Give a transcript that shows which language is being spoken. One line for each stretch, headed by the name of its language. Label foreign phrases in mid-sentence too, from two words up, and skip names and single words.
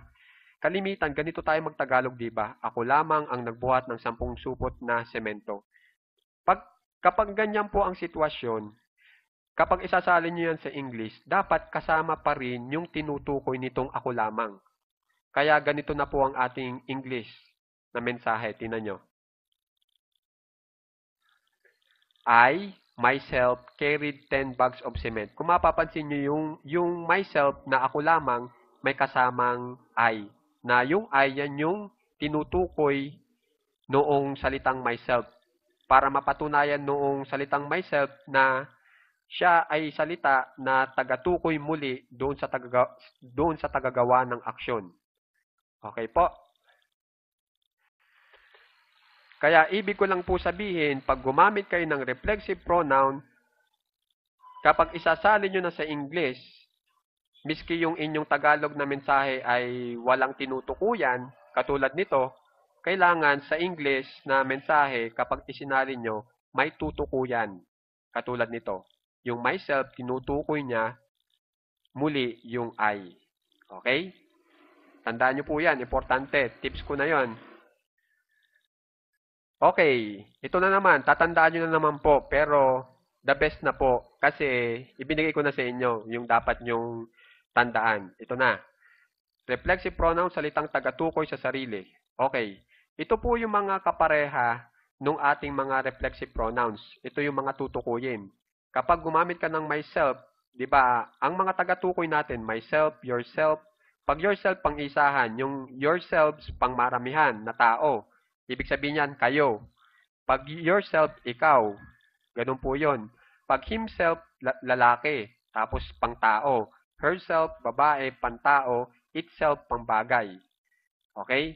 Filipino: Kalimitan, ganito tayo magtagalog, di ba? Ako lamang ang nagbuhat ng 10 supot na semento. Kapag ganyan po ang sitwasyon, kapag isasalin nyo yan sa English, dapat kasama pa rin yung tinutukoy nitong ako lamang. Kaya ganito na po ang ating English na mensahe. Tingnan nyo.
English: I, myself, carried 10 bags of cement.
Filipino: Kung mapapansin nyo yung myself na ako lamang, may kasamang I. Na yung I, yan yung tinutukoy noong salitang myself. Para mapatunayan noong salitang myself na siya ay salita na tagatukoy muli doon sa tagagawa ng aksyon. Okay po? Kaya ibig ko lang po sabihin, pag gumamit kayo ng
English: reflexive pronoun,
Filipino: kapag isasali nyo na sa English, miski yung inyong Tagalog na mensahe ay walang tinutukuyan, katulad nito, kailangan sa English na mensahe, kapag isinali nyo, may tutukuyan. Katulad nito. Yung myself, tinutukoy niya, muli yung I. Okay? Tandaan nyo po yan. Importante. Tips ko na yon. Okay. Ito na naman. Tatandaan nyo na naman po. Pero,
English: the best
Filipino: na po. Kasi, ibinigay ko na sa inyo yung dapat nyong tandaan. Ito na.
English: Reflexive pronoun,
Filipino: salitang tagatukoy sa sarili. Okay. Ito po yung mga kapareha nung ating mga
English: reflexive pronouns.
Filipino: Ito yung mga tutukuyin. Kapag gumamit ka ng myself, di ba, ang mga tagatukoy natin,
English: myself, yourself,
Filipino: pag yourself pang isahan, yung yourselves pang maramihan na tao. Ibig sabihin yan, kayo. Pag yourself, ikaw. Ganun po yon. Pag himself, lalaki. Tapos pang tao. Herself, babae, pantao. Itself, pang bagay. Okay?